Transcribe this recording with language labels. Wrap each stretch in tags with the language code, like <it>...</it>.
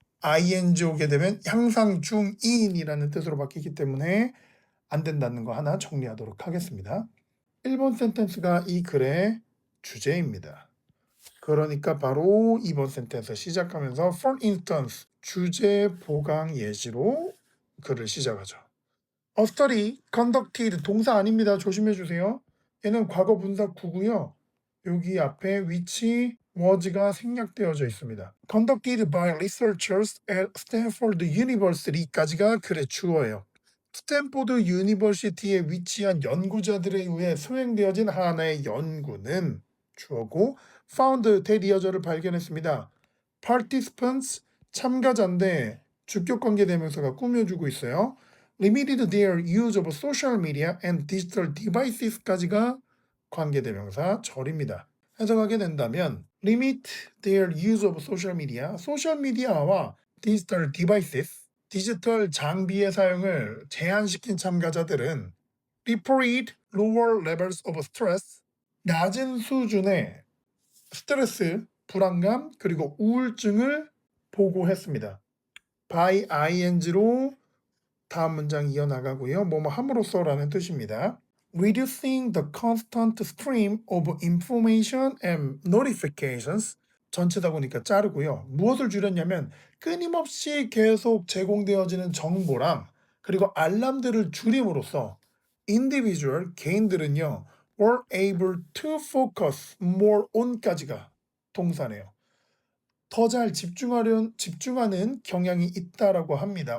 <ko>ing 오게 되면 향상 중인이라는 뜻으로 바뀌기 때문에 안 된다는 거 하나 정리하도록 하겠습니다. 1번 센텐스가 이 글의 주제입니다. 그러니까 바로 2번 센텐스 시작하면서 for instance 주제 보강 예시로 글을 시작하죠.</ko> <en>A study conducted</en> <ko>동사 아닙니다. 조심해 주세요. 얘는 과거 분사 구고요. 여기 앞에 which was가 생략되어져 있습니다.</ko> <en>Conducted by researchers at Stanford University</en> <ko>까지가 글의 주어예요. 스탠포드 유니버시티에 위치한 연구자들에 의해 수행되어진 하나의 연구는 주어고 found 대리어절을 발견했습니다. participants 참가자인데 주격 관계 대명사가 꾸며주고 있어요.</ko> <en>limited their use of social media and digital devices</en> <ko>까지가 관계 대명사 절입니다. 해석하게 된다면</ko> <en>limit their use of social media,</en> <ko>소셜미디어와 digital devices 디지털 장비의 사용을 제한시킨 참가자들은</ko> <en>report lower levels of stress,</en> <ko>낮은 수준의 스트레스, 불안감, 그리고 우울증을 보고했습니다. by ing로 다음 문장 이어나가고요. 뭐뭐 함으로써라는 뜻입니다.</ko> <en>Reducing the constant stream of information and notifications</en> <ko>전체다 보니까 자르고요. 무엇을 줄였냐면 끊임없이 계속 제공되어지는 정보랑 그리고 알람들을 줄임으로써 individual 개인들은요</ko> <en>were able to focus more on</en> <ko>까지가 동사네요. 더 잘 집중하는 경향이 있다라고 합니다.</ko>